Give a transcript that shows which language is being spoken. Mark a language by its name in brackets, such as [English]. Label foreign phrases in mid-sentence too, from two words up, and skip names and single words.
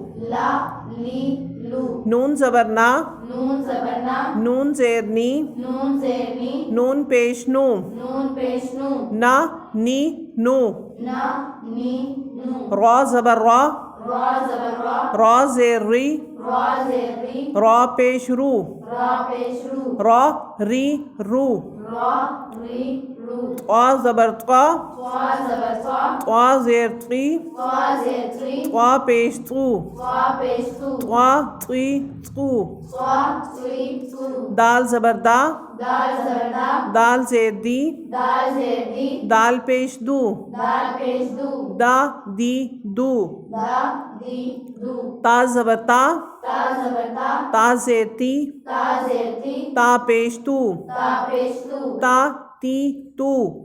[Urdu] نون زبر نا، نون زیر نی، نون پیش نو، نا نی نو، را زبر را، را زیر ری، را پیش رو، را ری رو، طا زبر طا، طا زیر طی، طا پیش طو، طا طی طو، دال زبر دا، دال زیر دی، دال پیش دو، دا دی دو، تا زبر تا، تا زیر تی، تا پیش تو، تا تی تو،